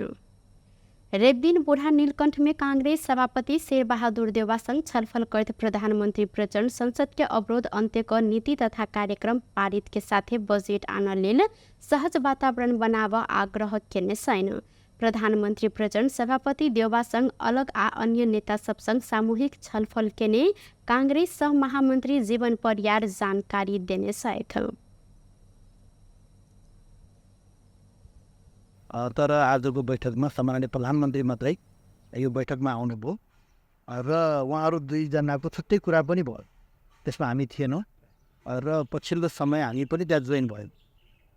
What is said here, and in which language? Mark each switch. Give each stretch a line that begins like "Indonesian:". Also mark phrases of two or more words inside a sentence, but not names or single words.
Maithili: रवि दिन बूढ़ा नीलकंठ में कांग्रेस सभापति शेर बहादुर देउवा संग छलफल करते प्रधानमंत्री प्रचंड संसद के अवरोध अंत्य क नीति तथा कार्यक्रम पारित के साथे बजेट आन लेल सहज वातावरण बनाव आग्रह केने छैन। प्रधानमंत्री प्रचंड सभापति देउवा संग अलग आ अन्य नेता सब संग सामूहिक छलफल केने कांग्रेस सह महामंत्री जीवन परियार जानकारी देने छथि।
Nepali: तर आजको बैठकमा सम्माननीय प्रधानमन्त्री मात्रै यो बैठकमा आउनुभयो र उहाँहरू दुईजनाको छुट्टै कुरा पनि भयो, त्यसमा हामी थिएनौँ र पछिल्लो समय हामी पनि त्यहाँ जोइन भयौँ।